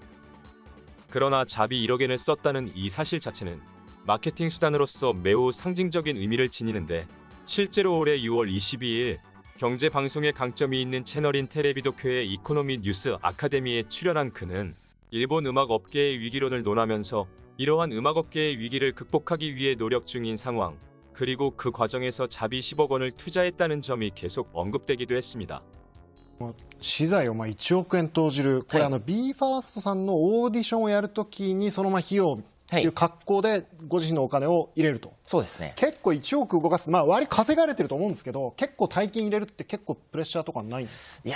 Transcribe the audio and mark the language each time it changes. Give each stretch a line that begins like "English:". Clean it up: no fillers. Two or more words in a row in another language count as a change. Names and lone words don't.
Korean: 그러나 잡이 1억 엔을 썼다는 이 사실 자체는 마케팅 수단으로서 매우 상징적인 의미를 지니는데, 실제로 올해 6월 22일 경제방송에 강점이 있는 채널인 텔레비도쿄의 이코노미 뉴스 아카데미에 출연한 그는 일본 음악업계의 위기론을 논하면서 이러한 음악업계의 위기를 극복하기 위해 노력 중인 상황, 그리고 그 과정에서 잡이 10억 원을 투자했다는 점이 계속 언급되기도 했습니다.
Japanese: 資材を1億円投じる、これ BE:FIRST さんのオーディションをやるときにその費用っていう格好でご自身のお金を入れると。そうですね。結構1億動かす、割り稼がれてると思うんですけど、結構大金入れるって結構プレッシャーとかないんですか？